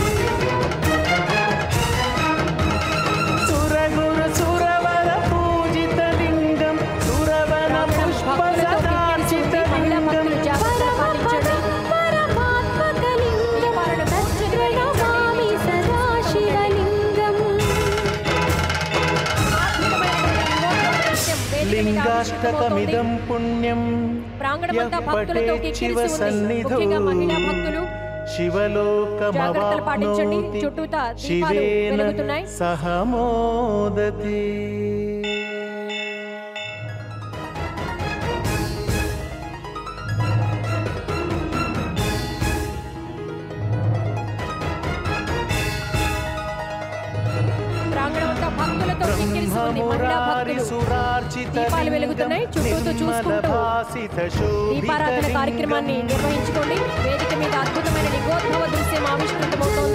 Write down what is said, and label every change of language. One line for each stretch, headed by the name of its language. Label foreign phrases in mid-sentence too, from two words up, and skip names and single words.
Sanskrit: सुरगुरुसुरवरपूजितलिङ्गं सुरवनपुष्पसदार्चितलिङ्गं लिंगाष्टकमिदं पुण्यं
Telugu: ప్రాంగణమంతా భక్తులతో కిక్కిరిసి ముఖ్యంగా మహిళా భక్తులు
Sanskrit: शिवलोकमवाप्नोति
Telugu: చుట్టూతా దీపాలు
Sanskrit: शिवेन
Telugu: వెలుగుతున్నాయి
Sanskrit: सह मोदति
Telugu: ప్రాంగణమంతా భక్తులతో కిక్కిరిసి ఉంది మహిళా భక్తులు దీపాలు వెలుగుతున్నాయి చుట్టూతో చూసుకుంటూ దీపారాధన కార్యక్రమాన్ని నిర్వహించుకోండి వేదిక మీద అద్భుతమైన నిగోద్భవ దృశ్యం ఆవిష్కృతమవుతోంది